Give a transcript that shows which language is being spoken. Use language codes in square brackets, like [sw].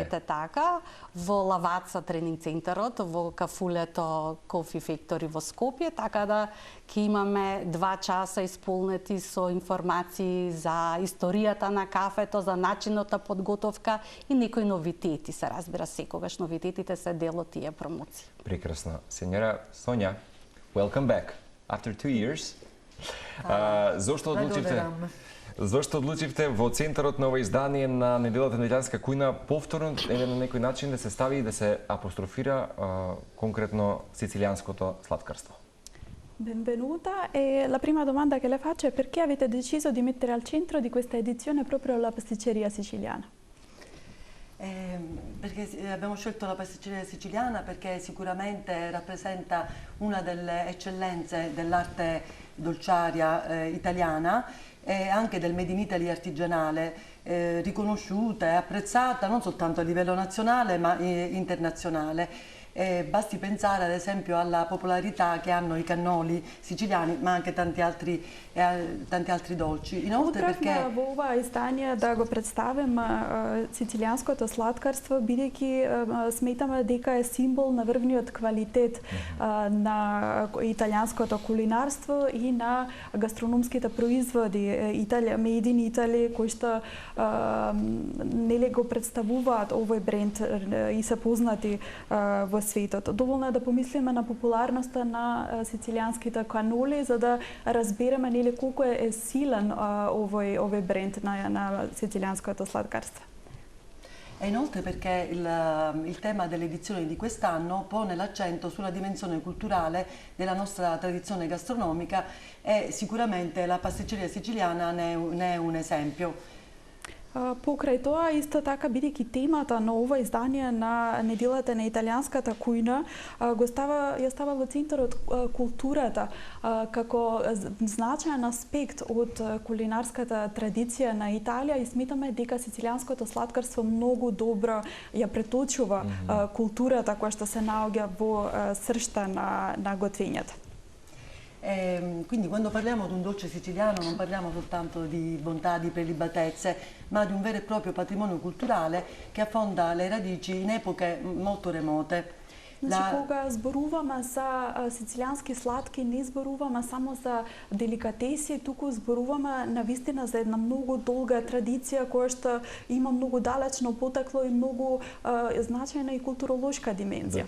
[mk] Ете така, во Лаваца тренинг центарот, во кафулето Coffee Factory во Скопје, така да ќе имаме 2 часа исполнети со информации за историјата на кафето, за начинот на подготовка и некои новитети. Се разбира, секогаш новитетите се дел од тие промоции. Прекрасно. [en] Сенјора Сонја, welcome back after 2 years. [mk] Зошто одлучивте во центарот на ова издание на Неделата на италијанска кујна повторно на некој начин да се стави и да се апострофира конкретно сицилијанското сладкарство? [it] Benvenuta e la prima domanda che le faccio è perché avete deciso di mettere al centro di questa edizione proprio la pasticceria siciliana? Perché abbiamo scelto la pasticceria siciliana perché sicuramente rappresenta una delle eccellenze dell'arte dolciaria italiana e anche del Made in Italy artigianale, riconosciuta e apprezzata non soltanto a livello nazionale ma internazionale. Basti pensare ad esempio alla popolarità che hanno i cannoli siciliani, ma anche tanti altri dolci. Inoltre perché [mk] во ова издание да го представим сицилијанското сладкарство, бидејќи сметаме дека е символ на врвниот квалитет на италијанското кулинарство и на гастрономските производи Made in Italy, кои што нели го представуваат овој бренд и се познати во светот. Доволно е да помислиме на популарноста на сицилијанските каноли, за да разбереме нели колку е силен овој бренд на сицилијанското сладкарство. [it] E inoltre perché il tema dell'edizione di quest'anno pone l'accento sulla dimensione culturale della nostra tradizione gastronomica e sicuramente la pasticceria siciliana ne è un esempio. [mk] Покрај тоа, исто така, бидејќи темата на ова издание на Неделата на италијанската кујна ја става во центарот културата како значаен аспект од кулинарската традиција на Италија и сметаме дека сицилијанското сладкарство многу добро ја преточува културата која што се наоѓа во сршта на готвењето. [it] Quindi quando parliamo di un dolce siciliano non parliamo soltanto di bontà, di prelibatezze, ma di un vero e proprio patrimonio culturale che affonda le radici in epoche molto remote. [mk] Значи, кога зборуваме за сицилијански сладки, не зборуваме само за деликатеси, туку зборуваме навистина за една многу долга традиција која што има многу далечно потекло и многу значајна и културолошка димензија.